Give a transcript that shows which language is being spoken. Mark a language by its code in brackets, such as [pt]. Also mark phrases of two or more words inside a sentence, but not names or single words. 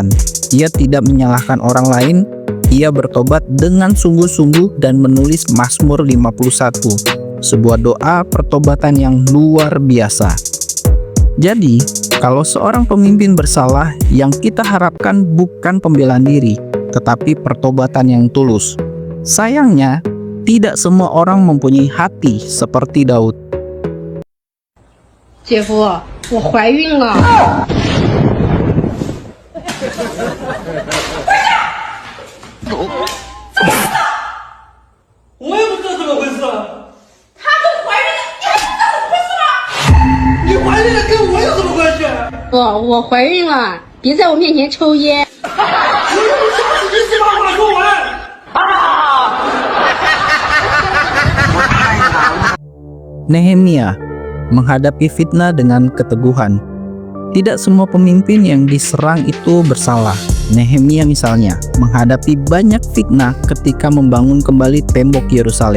[id] Ia tidak menyalahkan orang lain. Ia bertobat dengan sungguh-sungguh dan menulis Mazmur 51, sebuah doa pertobatan yang luar biasa. Jadi, kalau seorang pemimpin bersalah, yang kita harapkan bukan pembelaan diri, tetapi pertobatan yang tulus. Sayangnya, tidak semua orang mempunyai hati seperti Daud. [zh] 姐夫，我怀孕了。我也不知道怎么回事啊！她都怀孕了，你还不知道怎么回事吗？你怀孕了跟我有什么关系？我怀孕了，别在我面前抽烟。我又不是自己先把话说完啊！ [id] Nehemia menghadapi fitnah dengan keteguhan. Tidak semua pemimpin yang diserang itu bersalah. Nehemia misalnya menghadapi banyak fitnah ketika membangun kembali tembok Yerusalem.